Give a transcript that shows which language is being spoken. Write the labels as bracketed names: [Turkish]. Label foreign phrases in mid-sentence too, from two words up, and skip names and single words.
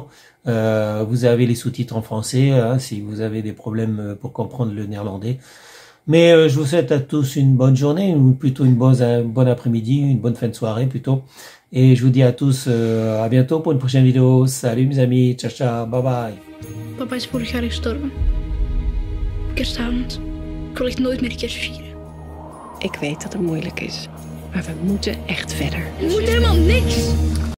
[French] Vous avez les sous-titres en français hein, si vous avez des problèmes pour comprendre le néerlandais. Mais je vous souhaite à tous une bonne journée, ou plutôt une bonne après-midi, une bonne fin de soirée plutôt. Et je vous dis à tous à bientôt pour une prochaine vidéo. Salut mes amis, [Italian] ciao ciao, [English] bye bye. [Dutch] Papa is vorig jaar gestorven. Kerstavond. Ik wil echt nooit meer kerst vieren. Ik weet dat het moeilijk is, maar we moeten echt verder. Je moet helemaal niks.